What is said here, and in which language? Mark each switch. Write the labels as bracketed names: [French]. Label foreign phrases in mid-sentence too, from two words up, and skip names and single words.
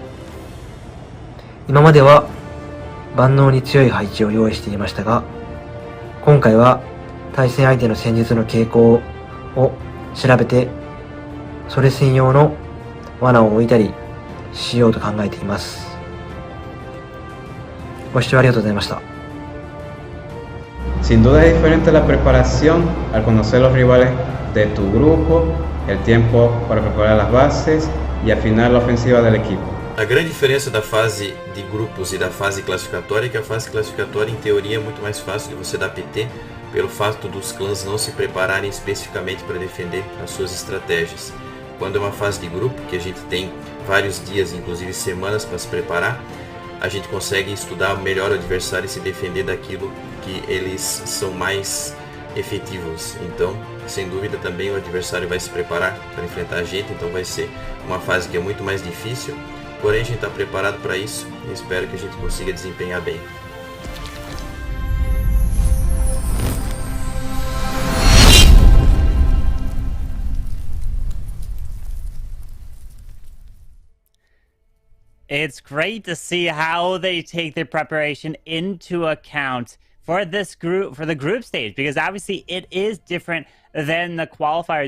[Japanese] 今までは万能に強い配置を用意していましたが、今回は対戦相手の戦術の傾向を調べて、それ専用の罠を置いたりしようと考えています。ご視聴ありがとうございました。 [Spanish] Sin duda es diferente la preparación al conocer los rivales de tu grupo, el tiempo para preparar las bases y afinar la ofensiva del equipo. [Portuguese] A grande diferença da fase de grupos e da fase classificatória é que a fase classificatória, em teoria, é muito mais fácil de você dar PT pelo fato dos clãs não se prepararem especificamente para defender as suas estratégias. Quando é uma fase de grupo, que a gente tem vários dias, inclusive semanas para se preparar, a gente consegue estudar melhor o adversário e se defender daquilo que eles são mais efetivos. Então, sem dúvida, também o adversário vai se preparar para enfrentar a gente, então vai ser uma fase que é muito mais difícil, porém a gente está preparado para isso e espero que a gente consiga desempenhar bem. [English] It's great to see how they take their preparation into account for this group, for the group stage, because obviously it is different than the qualifiers.